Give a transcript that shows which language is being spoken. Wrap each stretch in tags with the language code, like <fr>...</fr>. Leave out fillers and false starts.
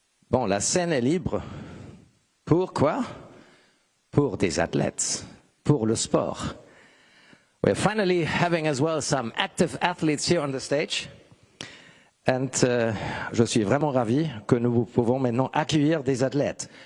<fr>Bon, la scène est libre. Pourquoi? Pour des athlètes, pour le sport.</fr> <en>We're finally having as well some active athletes here on the stage.</en> <fr>And je suis vraiment ravi que nous pouvons maintenant accueillir des athlètes.</fr>